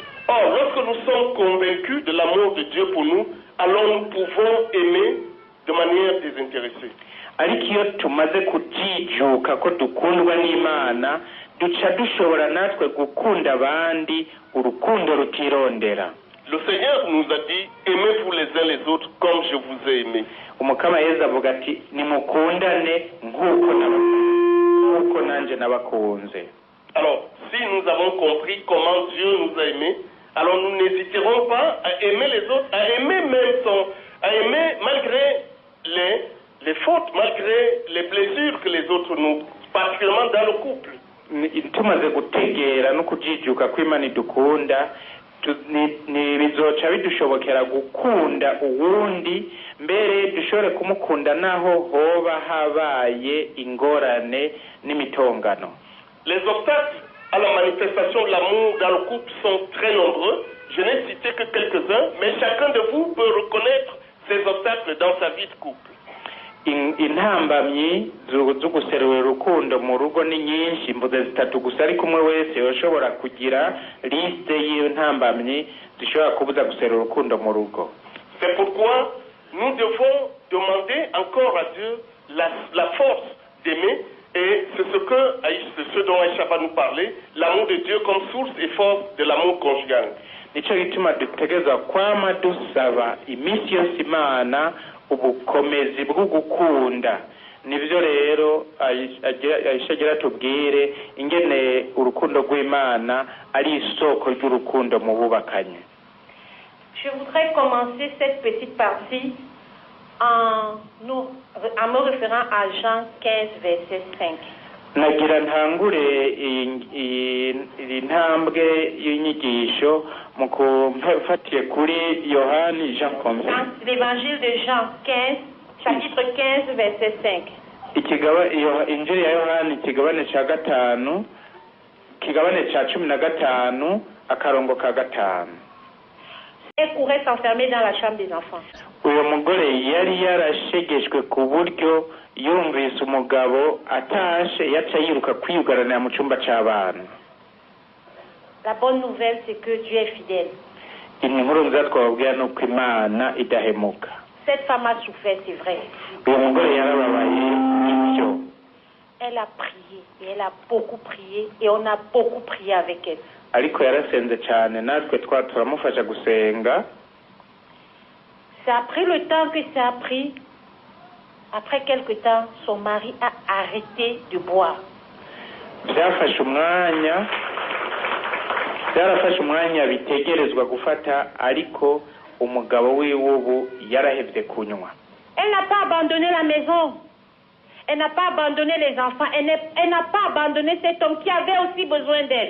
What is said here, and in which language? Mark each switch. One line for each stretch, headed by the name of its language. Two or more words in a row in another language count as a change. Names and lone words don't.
French: Or, lorsque nous sommes convaincus de l'amour de Dieu pour nous, alors nous pouvons aimer de manière désintéressée.
Rundi: Ariko iyo tumaze kujijuka ko dukundwa n'Imana duca dushobora natwe gukunda abandi urukundo rutirondera.
French: Le Seigneur nous a dit, aimez-vous les uns les autres comme je vous ai aimé.
Rundi: Umukama Yesu avuga ati nimukundane nk'uko nanje nabakunze.
French: Alors, si si nous avons compris comment Dieu nous a aimés, alors nous n'hésiterons pas à aimer les autres, à aimer malgré les fautes, malgré les blessures que les autres nous, particulièrement dans le couple.
Rundi: tumaze gutegera no kujijuka kw'Imana idukunda bizoca bidushobokera gukunda uwundi mbere dushobore kumukunda naho hoba habaye ingorane n'imitongano.
French: Les obstacles à la manifestation de l'amour dans le couple sont très nombreux. Je n'ai cité que quelques-uns, mais chacun de vous peut reconnaître ces obstacles dans sa vie de couple.
Rundi: Intambamyi zo guserura urukundo mu rugo ni nyinshi, mvuze zitatu gusa, ariko umwe wese yoshobora kugira liste y'intambamyi zishobora kubuza guserura urukundo mu rugo.
French: C'est pourquoi nous devons demander encore à Dieu la force d'aimer, et c'est ce dont Aïcha va nous parler, l'amour de Dieu comme source et force de l'amour conjugal.
Rundi: Nico gituma dutegereza kwama dusaba iminsi yose Imana ubukomezi bwo gukunda. Nivyo rero Aisha agira tubwire ingene urukundo rw'Imana ari isoko ry'urukundo mu bubakanye.
French: Je voudrais commencer cette petite partie en me référant à Jean 15 verset 5.
Rundi: Nagira ntangure intambwe y'inyigisho mu kufatiye kuri Yohani Jean 15.
French: L'évangile de Jean 15, chapitre 15 verset 5.
Rundi: Injili ya Yohani ikigabane ca gatanu, kigabane ca 15 akarongo ka gatanu.
French: Elle courait s'enfermer dans la chambre des enfants.
Rundi: Uwo mugore yari yarashegeshwe ku buryo yumvise umugabo atashe yaca yiruka kwiyugaranira mu cyumba cy'abana.
French: La bonne nouvelle, c'est que Dieu est fidèle.
Rundi: Inkuru nziza twababwira ni uko Imana idahemuka.
French: Cette femme a souffert, c'est vrai.
Rundi: Uwo mugore yarababaye ibyo.
French: Elle a prié et elle a beaucoup prié et on a beaucoup prié avec elle.
Rundi: Ariko yarasenze cyane, natwe turamufasha gusenga.
French: C'est après le temps que ça a pris. Après quelque temps, son mari a arrêté de boire.
Rundi: Byarafashe umwanya bitegerezwa gufata, ariko umugabo wiwe ubu yarahevye kunywa.
French: Elle n'a pas abandonné la maison. Elle n'a pas abandonné les enfants. Elle n'a pas abandonné cet homme qui avait aussi besoin d'elle.